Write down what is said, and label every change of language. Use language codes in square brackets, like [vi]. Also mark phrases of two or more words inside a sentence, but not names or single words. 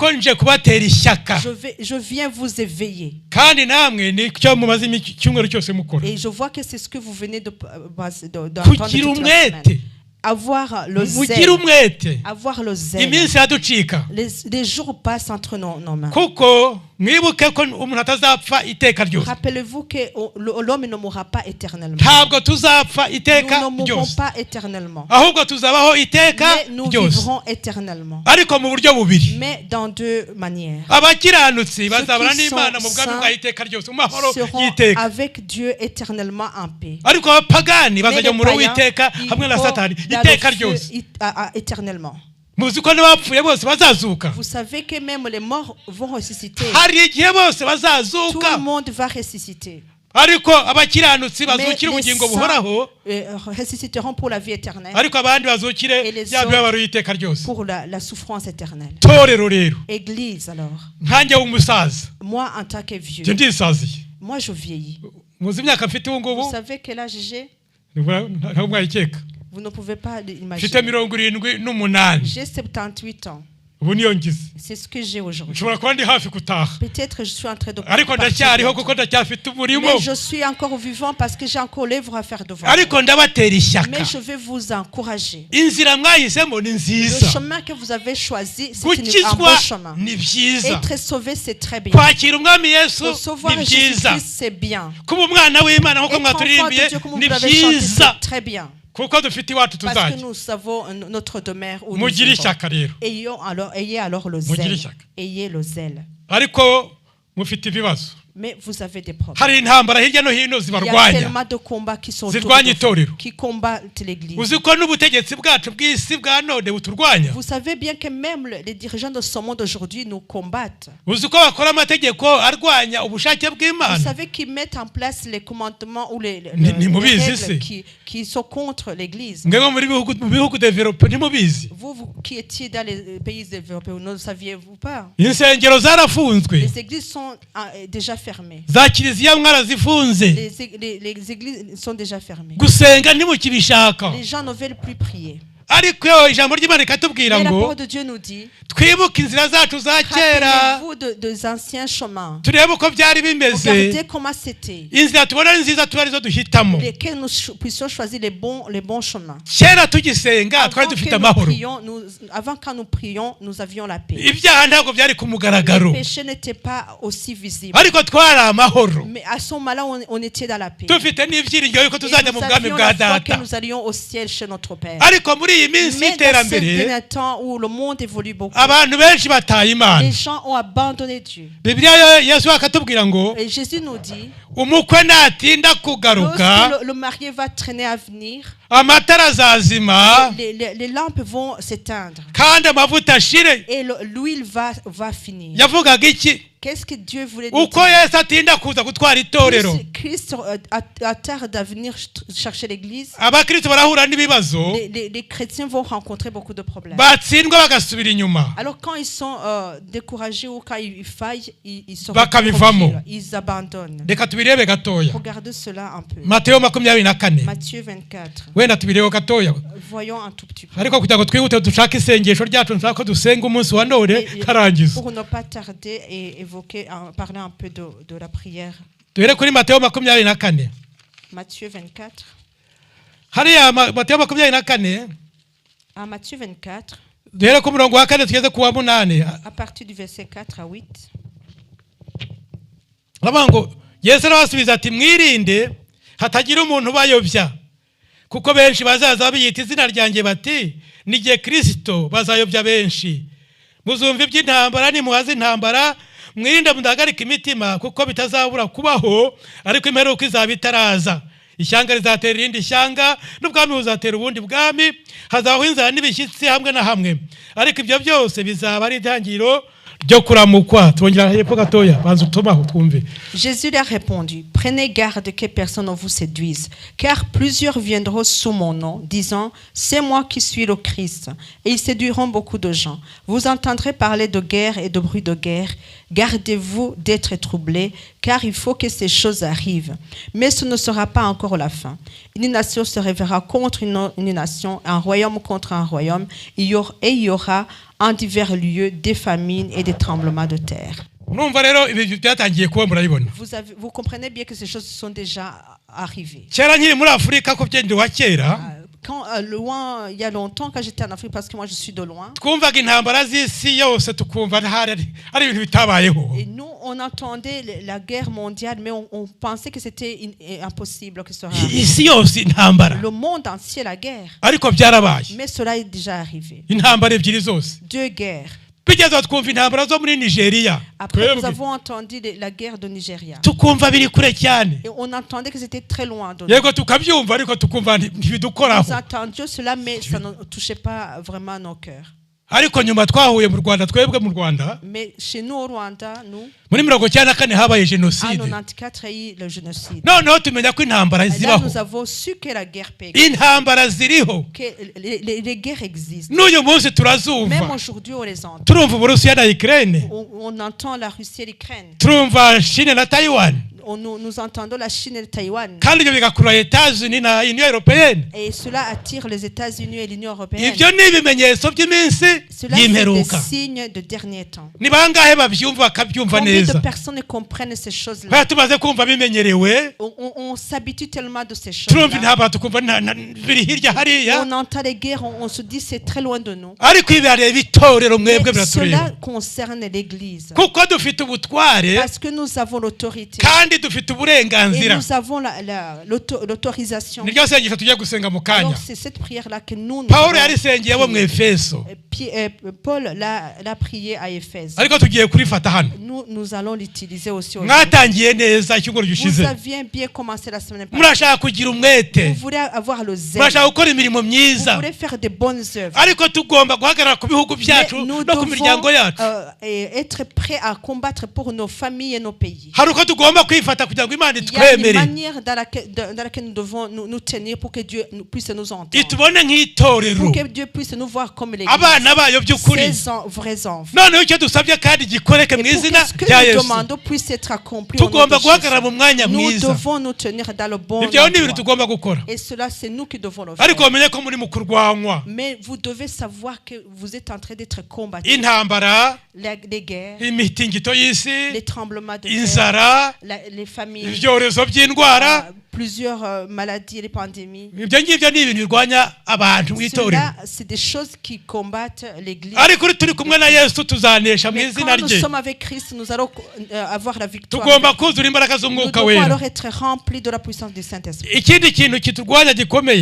[fr] Je viens vous éveiller. Et je vois que c'est ce que vous venez d'entendre toute la semaine. Avoir le zèle. Avoir le zèle. Les jours passent entre nos mains. [rw] mwibuke ko umuntu atazapfa iteka ryose. [fr] Rappelez-vous que l'homme ne mourra pas éternellement. [rw] Ntabwo tuzapfa iteka [fr] Nous ne mourrons [rw] ryose. [fr] pas éternellement. [rw] Ahubwo tuzabaho iteka [fr] Mais nous [rw] ryose. [fr] vivrons éternellement. [rw] Ariko mu buryo bubiri. [fr] Mais dans deux manières. [rw] Abakiranutsi bazabana n'Imana mu bwami bwa iteka ryose, mu mahoro [fr] Seront [rw] y'iteka. [fr] avec Dieu éternellement en paix. [rw] Ariko abapagani [fr] Mais [rw] bazajya [fr] les [rw] mu muriro [fr] païens [rw] w'iteka hamwe na [fr] iront [rw] Satani [fr] dans [rw] iteka [fr] le feu [rw] ryose. [fr] éternellement. [rw] Muzi ko n'abapfuye bose bazazuka. [fr] Vous savez que même les morts vont ressusciter. [rw] Hari igihe bose [fr] Tout [rw] bazazuka. [fr] le monde va ressusciter. [rw] Ariko abakiranutsi [fr] Mais [rw] bazukira [fr] les [rw] ubugingo buhoraho. [fr] saints ressusciteront pour la vie éternelle, [rw] Ariko abandi bazukire [fr] Et les [rw] bya mibabaro y'iteka ryose. [fr] pour la souffrance éternelle. [rw] Torero rero, [fr] Église alors, [rw] nkanjye w'umusaza, [fr] moi en tant que vieux, [rw] njye ndisaziye. [fr] moi je vieillis. [rw] Muzi imyaka mfite ubu [fr] Vous [rw] ngubu? [fr] savez quel âge j'ai? [rw] Ntabwo mwayikeka. [fr] Vous ne pouvez pas [rw] Mfite [fr] l'imaginer. [rw] 78. [fr] J'ai 78 ans. [rw] Ubu niyo ngize. [fr] C'est ce que j'ai aujourd'hui. [rw] Nshobora kuba ndi hafi gutaha. [fr] Peut-être je suis en train de [rw] Ariko [fr] partir [rw] ndacyariho [fr] bientôt. [rw] kuko ndacyafite umurimo. [fr] Mais je suis encore vivant parce que j'ai encore l'œuvre à faire devant moi. [rw] Ariko ndabatera ishyaka. [fr] Mais je vais vous encourager. [rw] Inzira mwahisemo ni [fr] Le [rw] nziza. [fr] chemin que vous avez choisi, c'est un [rw] Gukizwa [fr] bon chemin. [rw] ni byiza. [fr] Être sauvé, c'est très bien. [rw] Kwakira umwami Yesu [fr] Recevoir [rw] ni byiza. [fr] Jésus-Christ, c'est bien. [rw] Kuba umwana w'Imana nk'uko [fr] Être enfant [rw] mwaturirimbiye [fr] de Dieu, comme [rw] ni [fr] vous l'avez chanté, [rw] byiza. [fr] c'est très bien. [rw] Kuko dufite iwacu [fr] Parce que [rw] tuzajya. [fr] nous savons notre demeure où nous [rw] Mugire [fr] irons. [rw] ishyaka rero. [fr] Ayez alors le [rw] Mugire [fr] zèle. [rw] ishyaka. [fr] Ayez le zèle. [rw] Ariko mufite ibibazo. [fr] Mais vous avez des problèmes. [rw] Hari intambara hirya no hino [fr] Il y a [rw] zibarwanya. [fr] tellement de combats qui sont autour [rw] Zirwanya [fr] de vous, [rw] itorero. [fr] qui combattent l'Église. [rw] Uzi ko n'ubutegetsi bwacu bw'isi bwa none buturwanya. [fr] Vous savez bien que même les dirigeants de ce monde aujourd'hui nous combattent. [rw] Uzi ko bakora amategeko arwanya ubushake [fr] Vous [rw] bw'Imana. [fr] savez qu'ils mettent en place les commandements ou les [rw] mubizi se. [fr] règles qui sont contre l'Église. [rw] Mwebwe mu bihugu develope ntimubizi. [fr] Vous qui étiez dans les pays développés, ne le saviez-vous pas? [rw] Insengero zarafunzwe. [fr] Les églises sont déjà fermées. [rw] Za kiliziya mwarazifunze. [fr] Les églises sont déjà fermées. [rw] Gusenga ntimukibishaka. [fr] Les gens ne veulent plus prier. [rw] Ariko ijambo ry'Imana rikatubwira [fr] Mais la [rw] ngo [fr] parole de Dieu nous dit, [rw] twibuke inzira zacu za kera. [fr] rappelez-vous des anciens chemins. [rw] Turebe uko byari bimeze. [fr] Regardez comment c'était. [rw] Inzira tubona ari nziza tuba arizo duhitamo. [fr] Lesquels nous puissions choisir les bons chemins. [rw] Kera tugisenga twari dufite amahoro. [fr] Avant quand nous prions, nous avions la paix. [rw] Ibyaha ntabwo byari ku mugaragaro. [fr] Les péchés n'étaient pas aussi visibles. [rw] Ariko twari amahoro. [fr] Mais à ce moment-là, on était dans la paix. [rw] Dufite n'ibyiringiro yuko [fr] Et [rw] tuzajya mu [fr] nous [rw] bwami [fr] avions [rw] bwa [fr] la foi que [rw] data. [fr] nous allions au ciel chez notre Père. [rw] Ariko muri iyi minsi [fr] Mais dans ce [rw] y'iterambere [fr] dernier temps où le monde évolue beaucoup, [rw] abantu benshi bataye Imana. [fr] les gens ont abandonné Dieu. [rw] Bibiliya Yesu akatubwira ngo [fr] Et Jésus nous dit, [rw] umukwe natinda kugaruka [fr] lorsque le marié va traîner à venir, [rw] amatara azazima [fr] les lampes vont s'éteindre [rw] kandi amavuta ashire. [fr] et l'huile va finir. [rw] Yavugaga iki? [fr] Qu'est-ce que Dieu voulait nous [rw] Uko [fr] dire? [rw] Yesu atinda kuza gutwara itorero, [fr] Christ tarde à venir chercher l'église. [rw] abakristo barahura n'ibibazo, [fr] Les chrétiens vont rencontrer beaucoup de problèmes. [rw] batsindwa bagasubira inyuma. [fr] Alors quand ils sont découragés ou quand ils faillent, ils se [rw] Bakabivamo. [fr] reculent, ils abandonnent. [rw] Reka tubirebe gatoya. [fr] Regardez cela un peu. [rw] Mateyo 24. [fr] Matthieu 24. [rw] Wenda tubireho gatoya. [fr] Voyons un tout petit peu. [rw] Ariko kugira ngo twihute dushake isengesho ryacu nshaka ko dusenga umunsi wa none karangiza. [fr] Pour ne pas tarder et évoquer, parler un peu de la prière. [rw] Duhere kuri Mateyo 24. [fr] Matthieu 24. [rw] Hariya Mateyo 24. [fr] À Matthieu 24, [rw] Duhere ku murongo wa 4 tugeze ku wa 8. à partir du verset 4 à 8. Aravuga ngo Yesu arabasubiza ati mwirinde hatagira umuntu ubayobya, kuko benshi bazaza biyita izina ryanjye bati nigiye Kristo, bazayobya benshi. Muzumva iby'intambara nimuhaze intambara, mwirinde mudahagarika imitima, kuko bitazabura kubaho, ariko imperuka izaba itaraza. Ishyanga rizatera irindi shyanga, n'ubwami buzatera ubundi bwami, hazabaho inzara n'ibishyitsi hamwe na hamwe, ariko ibyo byose bizaba ari intangiriro ryo kuramukwa. Twongera hepfo gatoya banza utomaho twumve. [fr] Jésus leur répondit, prenez garde que personne ne vous séduise, car plusieurs viendront sous mon nom, disant, c'est moi qui suis le Christ, et ils séduiront beaucoup de gens. Vous entendrez parler de guerre et de bruit de guerre. Gardez-vous d'être troublés, car il faut que ces choses arrivent. Mais ce ne sera pas encore la fin. Une nation se révélera contre une nation, un royaume contre un royaume, et il y aura en divers lieux des famines et des tremblements de terre. [rw] Urumva rero ibi byatangiye kuba murabibona. [fr] Vous comprenez bien que ces choses sont déjà arrivées. [rw] Kera nkiri muri Afurika ko byende wa kera. [fr] Quand loin, il y a longtemps, quand j'étais en Afrique, parce que moi je suis de loin. [rw] twumvaga intambara z'isi yose tukumva ari ibintu bitabayeho. [fr] Et nous, on entendait la guerre mondiale, mais on pensait que c'était impossible que ce soit. [rw] isi yose intambara. [fr] Le monde entier, la guerre. [rw] ariko byarabaye. [fr] Mais cela est déjà arrivé. [rw] intambara ebyiri zose. [fr] 2 guerres. [rw] bigeze twumva intambara zo muri Nigeria. [fr] Après, nous avons entendu la guerre de Nigeria. [rw] tukumva biri kure cyane. [fr] Et on entendait que c'était très loin de nous. [rw] yego tukabyumva ariko tukumva ntibidukoraho. [fr] Nous entendions cela, mais ça ne touchait pas vraiment nos cœurs. [rw] ariko nyuma twahuye mu Rwanda, twebwe mu Rwanda. [fr] Mais chez nous au Rwanda, nous, [rw] muri 1994 habaye [fr] en [rw] jenoside. [fr] 94, il y a eu le génocide. [rw] noneho tumenya ko intambara [fr] Et là, [rw] zibaho. [fr] nous avons su que la guerre peut [rw] intambara ziriho. [fr] que les guerres existent. [rw] n'uyu munsi [fr] Même [rw] turazumva. [fr] aujourd'hui, on les entend. [rw] turumva Uburusiya na Ukraine. [fr] On entend la Russie et l'Ukraine. [rw] turumva Chine na Taiwan. [fr] Nous entendons la Chine et le Taïwan. [rw] kandi ibyo bigakurura Etats-Unis na Union Européenne. [fr] Et cela attire les États-Unis et l'Union européenne. [rw] ibyo ni ibimenyetso by'iminsi [fr] Cela, c'est des [rw] y'imperuka. [fr] signes de dernier temps. [rw] ni bangahe babyumva bakabyumva [fr] Combien de [rw] neza. [fr] personnes comprennent ces choses-là? [rw] Baya tumaze kumva bimenyerewe. [fr] On s'habitue tellement de ces [rw] turumva [fr] choses-là. [rw] intambara tukumva biri hirya hariya. [fr] On entend les guerres, on se dit c'est très loin de nous. [rw] ariko ibereye bitorero mwebwe [fr] Mais cela [rw] biratureba. [fr] concerne l'Église. [rw] kuko dufite ubutware [fr] Parce que nous avons l'autorité. [rw] kandi dufite [fr] Et [rw] uburenganzira. [fr] nous avons l'autorisation. [rw] niryo sengesho tugiye gusenga mu kanya. [fr] Alors c'est cette prière-là que nous [rw] Pawulo [fr] avons [rw] yarisengeye bo mu [fr] priée. [rw] Efeso. [fr] Paul l'a prié à Éphèse. [rw] ariko tugiye kurifata hano. [fr] Nous allons l'utiliser aussi aujourd'hui. [rw] mwatangiye neza icyumweru [fr] Vous [rw] gishize. [fr] aviez bien commencé la semaine passée. [rw] murashaka kugira umwete. [fr] Vous voulez avoir le zèle. [rw] murashaka gukora imirimo [fr] Vous [rw] myiza. [fr] voulez faire de bonnes œuvres. [rw] ariko tugomba guhagarara ku bihugu [fr] Mais [rw] byacu [fr] nous [rw] no ku miryango [fr] devons [rw] yacu. [fr] être prêts à combattre pour nos familles et nos pays. [rw] hari uko tugomba kwifata kugira ngo Imana [fr] Il y a une [rw] itwemere. [fr] manière dans laquelle nous devons nous tenir pour que Dieu puisse nous entendre. [rw] itubone nk'itorero. [fr] Pour que Dieu puisse nous voir comme les [rw] abana bayo by'ukuri. [fr] vrais enfants. [rw] noneho icyo dusabye kandi gikoreke mu [fr] Et pour [rw] izina [fr] que ce que [rw] rya [fr] nous [rw] Yesu. [fr] demandons puisse être accompli au nom [rw] tugomba [fr] de [rw] guhagarara mu [fr] Jésus. [rw] mwanya [fr] Nous [rw] mwiza. [fr] devons nous tenir dans le bon [rw] ibyo ni ibintu [fr] endroit. [rw] tugomba gukora. [fr] Et cela, c'est nous qui devons le faire. [rw] ariko bamenye ko muri mu kurwanywa. [fr] Mais vous devez savoir que vous êtes en train d'être combattu. [rw] intambara, [fr] Les guerres, [rw] imitingito y'isi, [fr] les tremblements de terre, [rw] inzara, [fr] les familles, [rw] ibyorezo by'indwara. [fr] plusieurs maladies, les pandémies. [rw] ibyo ngibyo ni ibintu birwanya abantu mu itorero. [fr] Cela, c'est des choses qui combattent l'Église. [rw] ariko uri turi kumwe na Yesu tuzanesha mu [fr] Mais [rw] izina [fr] quand nous [rw] rye. [fr] sommes avec Christ, nous allons avoir la victoire. [rw] tugomba kuzura imbaraga [fr] Nous [rw] z'umwuka [fr] devons [rw] wera. [fr] alors être remplis de la puissance du Saint-Esprit. [rw] ikindi kintu kiturwanya gikomeye,